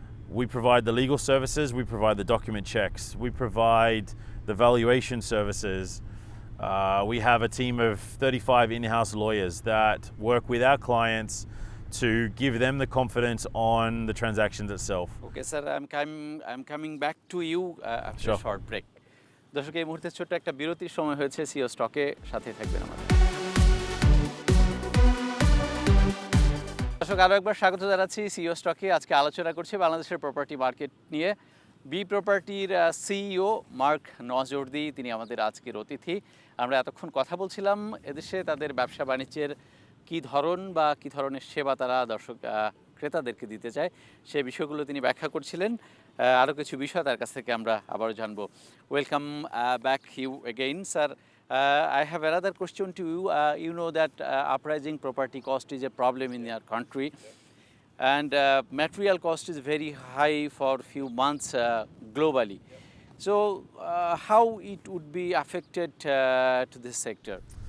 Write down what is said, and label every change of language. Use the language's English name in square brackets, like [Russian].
[English] We provide the legal services, we provide the document checks, we provide the valuation services, We have a team of 35 in-house lawyers that work with our clients to give them the confidence on the transactions itself. Okay, sir, I'm coming back to you after Sure. a short break. [Bangla] দর্শক, এই মুহূর্তে ছোট্ট একটা বিরতির সময় হয়েছে। CO স্টকে সাথে থাকবেন আমাদের। দর্শক, আরও একবার স্বাগত জানাচ্ছি সিও স্টকে। আজকে আলোচনা করছি বাংলাদেশের প্রপার্টি মার্কেট নিয়ে। বি প্রপার্টির সিইও মার্ক নজওর্দি, তিনি আমাদের আজকের অতিথি। আমরা এতক্ষণ কথা বলছিলাম এদেশে তাদের ব্যবসা বাণিজ্যের কী ধরন বা কী ধরনের সেবা তারা ক্রেতাদেরকে দিতে চায়, সেই বিষয়গুলো তিনি ব্যাখ্যা করছিলেন। আরও কিছু বিষয় তার কাছ থেকে আমরা আবারও জানবো। [English] Welcome back you again, sir. I have another question to you. You know that uprising property cost is a problem in our country, and material cost is very high for few months globally. So how it would be affected to this sector?